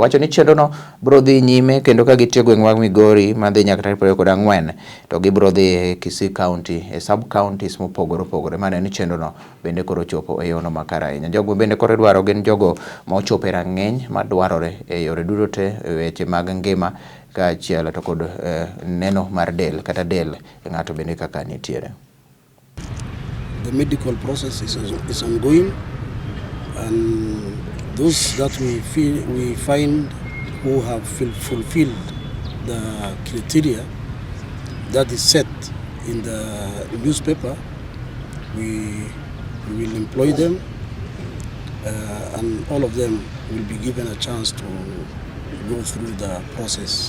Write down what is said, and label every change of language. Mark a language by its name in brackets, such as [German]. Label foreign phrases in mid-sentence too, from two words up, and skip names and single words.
[Luo (Kenya and Tanzania)] Wacho ni chenro no biro dhi nyime kendo ka gitiyo gweng' mag Migori madhi nyaka tarik 24 to gibiro dhi e Kisii County e sub counties mopogore opogore. Mane ni chenro no bende koro chopo e yono makare ahinya. Jogo bende koro dwaro gin jogo ma ochopo e rang'iny madwarore e yore duto te weche mag ngima kaachiel to kod neno mar del kata del ng'ato bende kaka nitiere. [English] The medical process is ongoing, and those that we find who have fulfilled the criteria that is set in the newspaper, we will employ them, and all of them will be given a chance to go through the process.